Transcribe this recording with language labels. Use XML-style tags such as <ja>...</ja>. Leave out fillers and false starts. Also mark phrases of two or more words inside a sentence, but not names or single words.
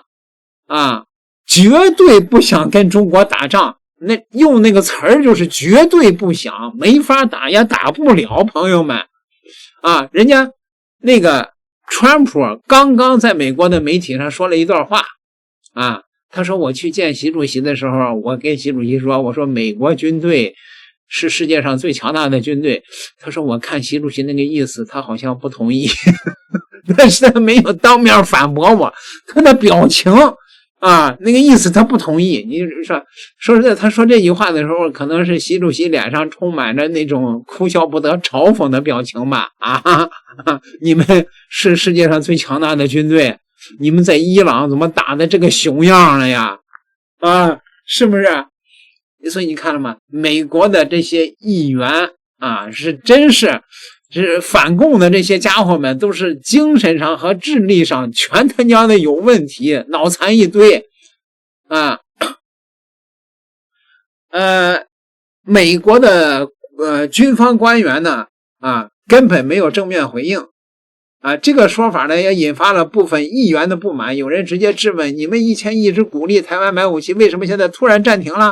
<zh>啊，絕對不想跟中國打仗，那用那個詞兒就是絕對不想，沒法打也打不了，朋友們啊，人家那個川普剛剛在美國的媒體上说了一段話啊，他說我去見習主席的时候，我跟習主席說，我說美國軍隊是世界上最強大的軍队。他說我看習主席那個意思，他好像不同意，但是他沒有當面反駁我，他的表情啊，那個意思他不同意。你說實在，他說這句話的時候，可能是習主席臉上充滿着那種哭笑不得、嘲諷的表情吧。你們是世界上最強大的軍隊，你們在伊朗怎麼打的这個熊樣了呀？啊，是不是？所以你看了嗎？美國的這些議員啊，真是反共的這些家伙們，都是精神上和智力上全他娘的有問題，腦殘一堆啊。美國的軍方官員呢啊，根本沒有正面回應啊。這個說法呢，也引發了部分議員的不滿，有人直接質問：你們以前一直鼓勵台灣買武器，為什麼現在突然暫停了？</zh>